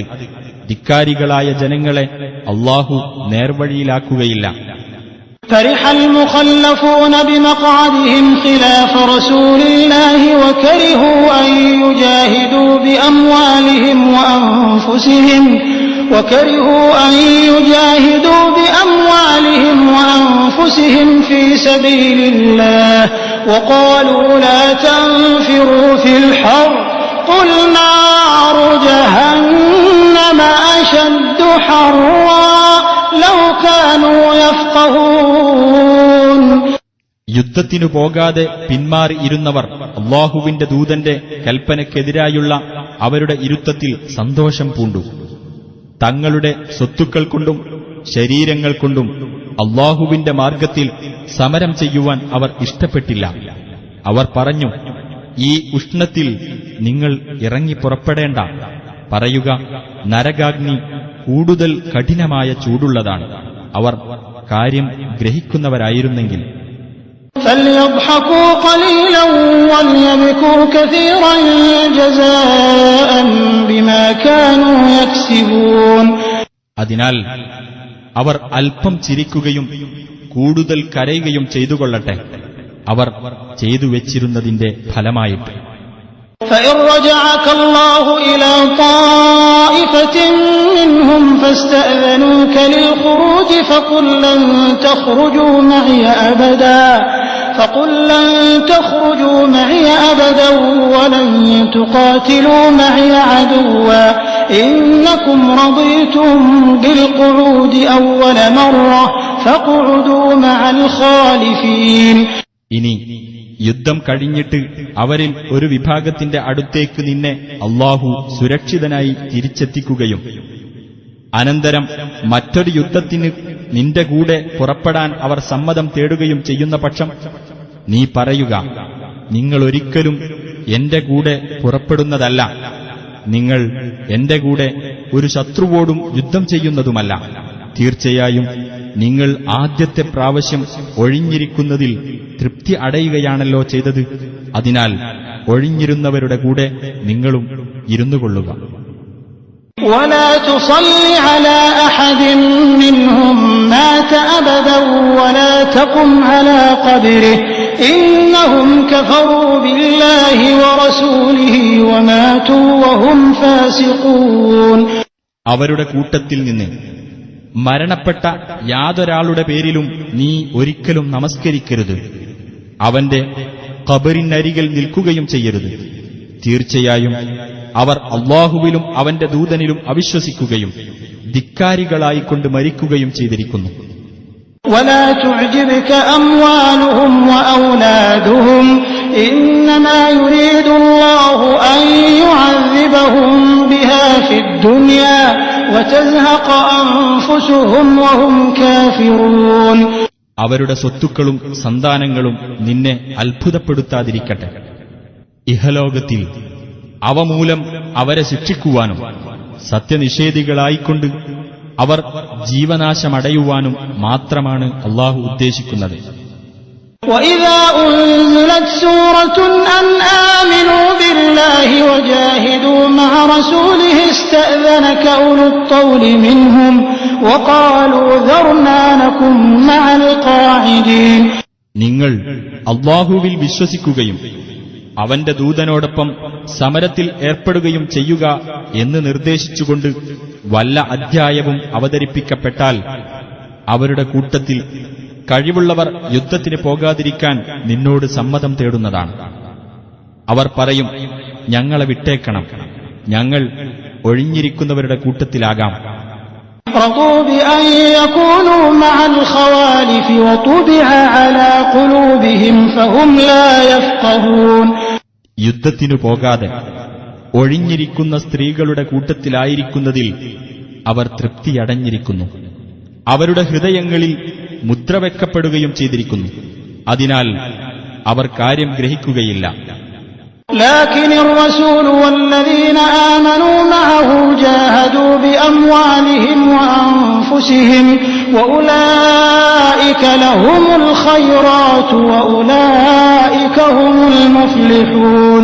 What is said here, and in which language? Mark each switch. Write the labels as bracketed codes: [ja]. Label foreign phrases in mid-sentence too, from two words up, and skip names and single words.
[ml] ധിക്കാരികളായ ജനങ്ങളെ അല്ലാഹു നേർവഴിയിലാക്കുകയില്ല. [ar] فرح المخلفون بمقعدهم خلاف رسول الله وكرهوا أن يجاهدوا بأموالهم وأنفسهم في سبيل الله وقالوا لا تنفروا في الحر قل نار جهنم أشد حرا لو كانوا يفقهون. [ml] യുദ്ധത്തിനു പോകാതെ പിന്മാറിയിരുന്നവർ അല്ലാഹുവിന്റെ ദൂതന്റെ കൽപ്പനയ്ക്കെതിരായുള്ള അവരുടെ ഇരുത്തത്തിൽ സന്തോഷം പൂണ്ടു. തങ്ങളുടെ സ്വത്തുക്കൾ കൊണ്ടും ശരീരങ്ങൾ കൊണ്ടും അല്ലാഹുവിന്റെ മാർഗത്തിൽ സമരം ചെയ്യുവാൻ അവർ ഇഷ്ടപ്പെട്ടില്ല. അവർ പറഞ്ഞു, ഈ ഉഷ്ണത്തിൽ നിങ്ങൾ ഇറങ്ങി പുറപ്പെടേണ്ട. പറയുക, നരകാഗ്നി കൂടുതൽ കഠിനമായ ചൂടുള്ളതാണ്. അവർ കാര്യം ഗ്രഹിക്കുന്നവരായിരുന്നെങ്കിൽ. [ar] فليضحكوا قليلا وليبكوا كثيرا جزاء بما كانوا يكسبون. [ml] അതിനാൽ അവർ അല്പം ചിരിക്കുകയും കൂടുതൽ കരയുകയും ചെയ്തുകൊള്ളട്ടെ, അവർ ചെയ്തു വെച്ചിരുന്നതിന്റെ ഫലമായിട്ട്. [ar] فإن رجعك الله إلى طائفة منهم فاستأذنوك للخروج فقل لن تخرجوا معي أبدا ولن تقاتلوا معي عدوا إنكم رضيتم بالقعود أول مرة فاقعدوا مع الخالفين. [ml] ഇനി യുദ്ധം കഴിഞ്ഞിട്ട് അവരിൽ ഒരു വിഭാഗത്തിന്റെ അടുത്തേക്ക് നിന്നെ അല്ലാഹു സുരക്ഷിതനായി തിരിച്ചെത്തിക്കുകയും അനന്തരം മറ്റൊരു യുദ്ധത്തിന് നിന്റെ കൂടെ പുറപ്പെടാൻ അവർ സമ്മതം തേടുകയും ചെയ്യുന്ന പക്ഷം നീ പറയുക, നിങ്ങളൊരിക്കലും എന്റെ കൂടെ പുറപ്പെടുന്നതല്ല, നിങ്ങൾ എന്റെ കൂടെ ഒരു ശത്രുവോടും യുദ്ധം ചെയ്യുന്നതുമല്ല. തീർച്ചയായും നിങ്ങൾ ആദ്യത്തെ പ്രാവശ്യം ഒഴിഞ്ഞിരിക്കുന്നതിൽ തൃപ്തി അടയുകയാണല്ലോ ചെയ്തത്. അതിനാൽ ഒഴിഞ്ഞിരുന്നവരുടെ കൂടെ നിങ്ങളും ഇരുന്നുകൊള്ളുക. [ar] ولا تصل على أحد منهم مات أبدا ولا تقم على قبره إنهم كفروا بالله ورسوله وماتوا وهم فاسقون. [ml] അവരുടെ കൂട്ടത്തിൽ നിന്ന് മരണപ്പെട്ട യാതൊരാളുടെ പേരിലും നീ ഒരിക്കലും നമസ്കരിക്കരുത്. അവന്റെ ഖബറിനരികിൽ നിൽക്കുകയും ചെയ്യരുത്. തീർച്ചയായും അവർ അല്ലാഹുവിലും അവന്റെ ദൂതനിലും അവിശ്വസിക്കുകയും ധിക്കാരികളായിക്കൊണ്ട് മരിക്കുകയും ചെയ്തിരിക്കുന്നു. [ar] ولا تعجبك أموالهم وأولادهم إنما يريد الله أن يعذبهم بها في الدنيا وتزهق أنفسهم وهم كافرون. [ml] അവരുടെ സ്വത്തുക്കളും സന്താനങ്ങളും നിന്നെ അത്ഭുതപ്പെടുത്താതിരിക്കട്ടെ. ഇഹലോകത്തിൽ അവ മൂലം അവരെ ശിക്ഷിക്കുവാനും സത്യനിഷേധികളായിക്കൊണ്ട് അവർ ജീവനാശമടയുവാനും മാത്രമാണ് അല്ലാഹു ഉദ്ദേശിക്കുന്നത്. [ar] وَإِذَا أُنزِلَتْ سُورَةٌ أَنْ آمِنُوا بِاللَّهِ وَجَاهِدُوا مَعَ رَسُولِهِ اسْتَأْذَنَكَ أُولُو الطَّوْلِ مِنْهُمْ وَقَالُوا ذَرْنَا نَكُن مَّعَ الْقَاعِدِينَ. [ml] നിങ്ങൾ അല്ലാഹുവിൽ വിശ്വസിക്കുകയും അവന്റെ ദൂതനോടൊപ്പം സമരത്തിൽ ഏർപ്പെടുകയും ചെയ്യുക എന്ന് നിർദ്ദേശിച്ചുകൊണ്ട് വല്ല അധ്യായവും അവതരിപ്പിക്കപ്പെട്ടാൽ അവരുടെ കൂട്ടത്തിൽ കഴിവുള്ളവർ യുദ്ധത്തിന് പോകാതിരിക്കാൻ നിന്നോട് സമ്മതം തേടുന്നതാണ്. അവർ പറയും, ഞങ്ങളെ വിട്ടേക്കണം, ഞങ്ങൾ ഒഴിഞ്ഞിരിക്കുന്നവരുടെ കൂട്ടത്തിലാകാം. [ar] رضوا بأن يكونوا مع الخوالف وطبع على قلوبهم فهم لا يفقهون. [ml] യുദ്ധത്തിനു പോകാതെ ഒഴിഞ്ഞിരിക്കുന്ന സ്ത്രീകളുടെ കൂട്ടത്തിലായിരിക്കുന്നതിൽ അവർ തൃപ്തിയടഞ്ഞിരിക്കുന്നു. അവരുടെ ഹൃദയങ്ങളിൽ മുദ്രവെക്കപ്പെടുകയും ചെയ്തിരിക്കുന്നു. അതിനാൽ അവർ കാര്യം ഗ്രഹിക്കുകയില്ല. [ar] لكن الرسول والذين آمنوا معه جاهدوا بأموالهم وأنفسهم وأولئك لهم الخيرات وأولئك هم المفلحون.